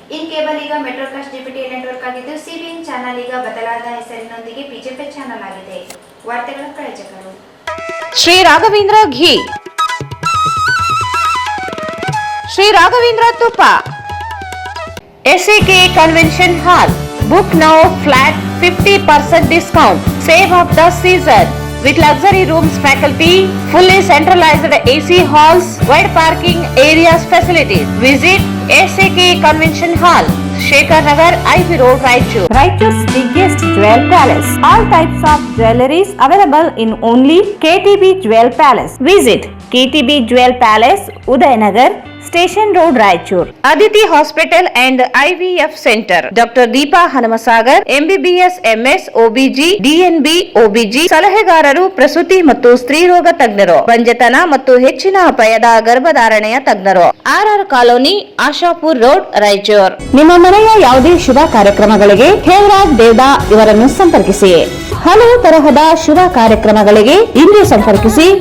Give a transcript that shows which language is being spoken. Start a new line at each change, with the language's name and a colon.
Kannada: In cable ಈಗ ಮೆಟ್ರೋಕಾಸ್ಟ್ digital network ಆಗಿದ್ದು CBN channel ಈಗ ಬದಲಾದ ಹೆಸರಿನೊಂದಿಗೆ ಪಿಜಿಪಿ ಚಾನೆಲ್ ಆಗಿದೆ. ವಾರ್ತೆಗಳ ಪ್ರಾಯೋಜಕರು ಶ್ರೀ ರಾಘವೇಂದ್ರ ಘೀ, ಶ್ರೀ ರಾಘವೇಂದ್ರ ತುಪ್ಪ, SAK convention hall.
English: Book now flat 50% discount. Save of the season with luxury rooms, faculty, fully centralized AC halls, wide parking areas, facilities. Visit SAK Convention Hall, Shekhar Nagar, IV Road, Raichur. Raichur's biggest jewel palace. All types of jewelries available in only KTB Jewel Palace. Visit KTB Jewel Palace, Udayanagar, Station Road, Raichur. Aditi Hospital and IVF Center. Dr. Deepa Hanamasagar, MBBS, MS, OBG, DNB, OBG.
Kannada: ಸಲಹೆಗಾರರು ಪ್ರಸೂತಿ ಮತ್ತು ಸ್ತ್ರೀ ರೋಗ ತಜ್ಞರು, ಬಂಜತನ ಮತ್ತು ಹೆಚ್ಚಿನ ಅಪಾಯದ ಗರ್ಭಧಾರಣೆಯ ತಜ್ಞರು. RR colony, Ashapur road, Raichur. ನಿಮ್ಮ ಮನೆಯ ಯಾವುದೇ ಶುಭ ಕಾರ್ಯಕ್ರಮಗಳಿಗೆ ಹೇಮರಾಜ್ ದೇವದಾ ಇವರನ್ನು ಸಂಪರ್ಕಿಸಿ. ಹಲವು ತರಹದ ಶುಭ ಕಾರ್ಯಕ್ರಮಗಳಿಗೆ ಇಂದು ಸಂಪರ್ಕಿಸಿ.